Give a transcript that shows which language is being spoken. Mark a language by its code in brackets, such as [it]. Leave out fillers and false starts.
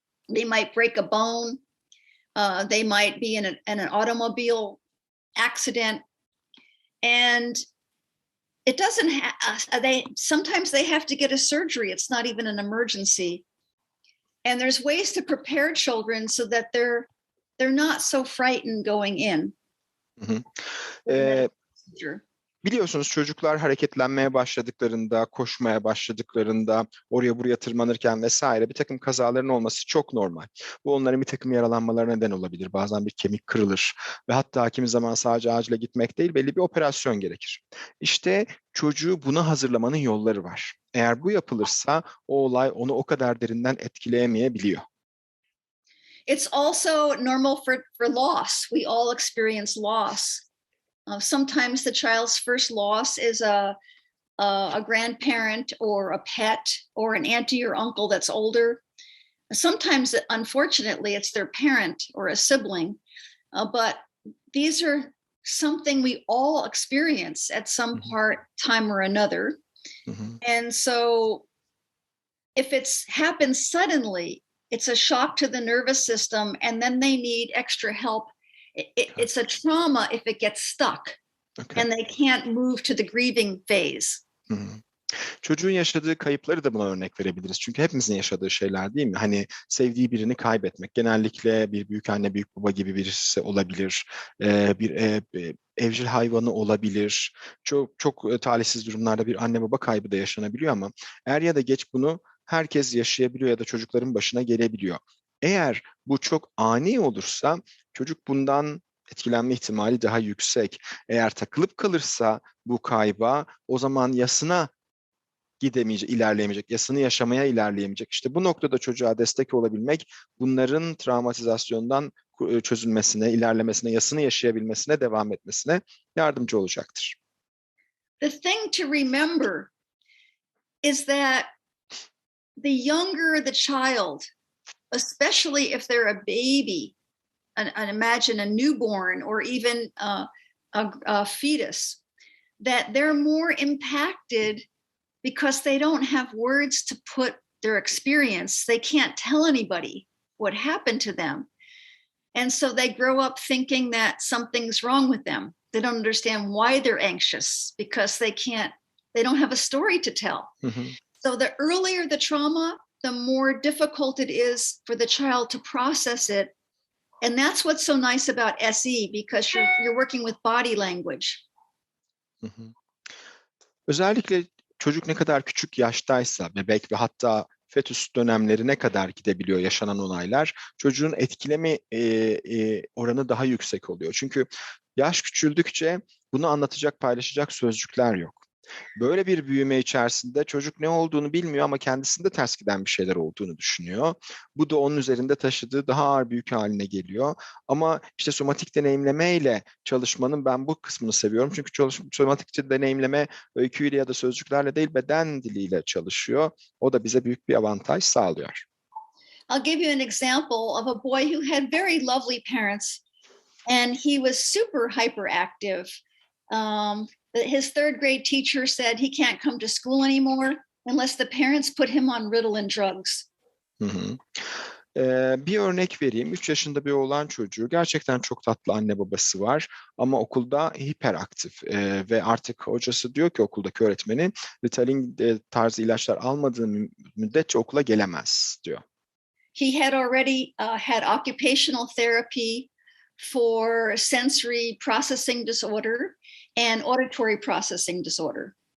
[en] They might break a bone. They might be in an automobile accident. And it doesn't sometimes they have to get a surgery. It's not even an emergency. And there's ways to prepare children so that they're they're not so frightened going in. Hı hı. [tr] Biliyorsunuz çocuklar hareketlenmeye başladıklarında, koşmaya başladıklarında, oraya buraya tırmanırken vesaire bir takım kazaların olması çok normal. Bu onların bir takım yaralanmalarına neden olabilir. Bazen bir kemik kırılır ve hatta kimi zaman sadece acile gitmek değil, belli bir operasyon gerekir. İşte çocuğu buna hazırlamanın yolları var. Eğer bu yapılırsa o olay onu o kadar derinden etkileyemeyebiliyor. [en] It's also normal for loss. We all experience loss. Sometimes the child's first loss is a grandparent or a pet or an auntie or uncle that's older. Sometimes, unfortunately, it's their parent or a sibling. But these are something we all experience at some time or another. Mm-hmm. And so if it's happened suddenly, it's a shock to the nervous system, and then they need extra help. It's a trauma if it gets stuck and they can't move to the grieving phase. Hı-hı. [tr] Çocuğun yaşadığı kayıpları da buna örnek verebiliriz. Çünkü hepimizin yaşadığı şeyler değil mi? Hani sevdiği birini kaybetmek. Genellikle bir büyükanne, büyük baba gibi birisi olabilir. Bir evcil hayvanı olabilir. Çok talihsiz durumlarda bir anne baba kaybı da yaşanabiliyor ama er ya da geç bunu herkes yaşayabiliyor ya da çocukların başına gelebiliyor. Eğer bu çok ani olursa çocuk bundan etkilenme ihtimali daha yüksek. Eğer takılıp kalırsa bu kayba o zaman yasına gidemeyecek, ilerleyemeyecek, yasını yaşamaya ilerleyemeyecek. İşte bu noktada çocuğa destek olabilmek bunların travmatizasyondan çözülmesine, ilerlemesine, yasını yaşayabilmesine, devam etmesine yardımcı olacaktır. [en] The thing to remember is that the younger the child, especially if they're a baby, and imagine a newborn or even a fetus, that they're more impacted because they don't have words to put their experience. They can't tell anybody what happened to them. And so they grow up thinking that something's wrong with them. They don't understand why they're anxious because they don't have a story to tell. Mm-hmm. So the earlier the trauma, the more difficult it is for the child to process it. And that's what's so nice about SE, because you're working with body language. Hı-hı. [tr] Özellikle çocuk ne kadar küçük yaştaysa, bebek ve hatta fetüs dönemlerine kadar gidebiliyor yaşanan olaylar, çocuğun etkileme oranı daha yüksek oluyor. Çünkü yaş küçüldükçe bunu anlatacak, paylaşacak sözcükler yok. Böyle bir büyüme içerisinde çocuk ne olduğunu bilmiyor ama kendisinde ters giden bir şeyler olduğunu düşünüyor. Bu da onun üzerinde taşıdığı daha ağır bir yük haline geliyor. Ama işte somatik deneyimleme ile çalışmanın ben bu kısmını seviyorum. Çünkü somatik deneyimleme öyküyle ya da sözcüklerle değil beden diliyle çalışıyor. O da bize büyük bir avantaj sağlıyor. [en] I'll give you an example of a boy who had very lovely parents and he was super hyperactive. His third grade teacher said he can't come to school anymore unless the parents put him on Ritalin drugs. [tr] Hı-hı. Bir örnek vereyim. 3 yaşında bir oğlan çocuğu. Gerçekten çok tatlı anne babası var. Ama okulda hiperaktif. Ve artık hocası diyor ki okuldaki öğretmeni Ritalin tarzı ilaçlar almadığı müddetçe okula gelemez diyor. [en] He had already had occupational therapy for sensory processing disorder and auditory processing disorder.